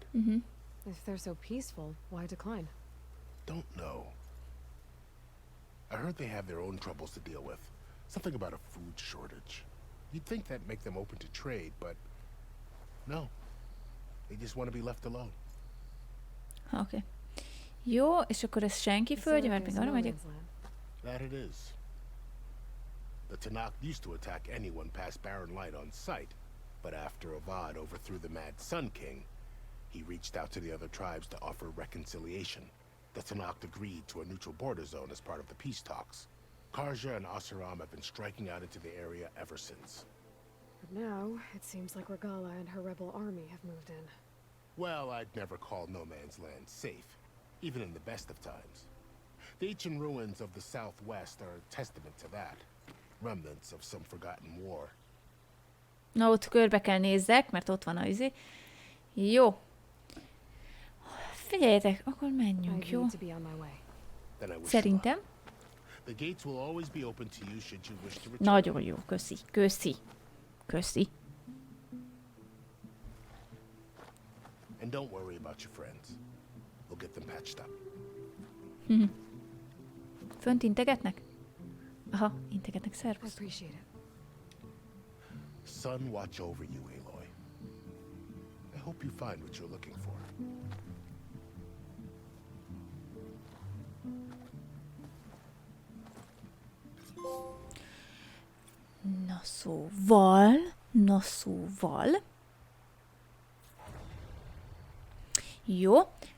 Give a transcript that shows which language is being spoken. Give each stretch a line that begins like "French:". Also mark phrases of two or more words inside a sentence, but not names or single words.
English: If they're so peaceful, why decline? Don't know. I heard they have their own troubles to deal with. Something about a food shortage. You'd think that'd make them open to trade, but no. They just want to be left alone.
Hungarian: Oké. Jó, és akkor ez senki földje, mert még arra megyek.
English: That it is. The Tanakh used to attack anyone past Barren Light on sight, but after Avad overthrew the Mad Sun King, he reached out to the other tribes to offer reconciliation. The Tanakh agreed to a neutral border zone as part of the peace talks. Karja and Asuram have been striking out into the area ever since. But now, it seems like Regala and her rebel army have moved in. Well, I'd never call no man's land safe, even in the best of times. The ancient ruins of the southwest are a testament to that. Remnants of some forgotten war.
Hungarian: Na, ott körbe kell nézzek, mert ott van a izé. Jó. Figyeljetek, akkor menjünk, jó? Szerintem.
English: The gates will always be open to you should you wish to return.
Hungarian: Nagyon jó, köszi, köszi, köszi.
English: And don't worry about your friends. We'll get them patched up.
Hungarian: Fönt integetnek? Aha, integetnek, szervusz.
English: Appreciate it. Sun watch over you, Aloy. I hope you find what you're looking for.
Hungarian: Na szóval. Jó.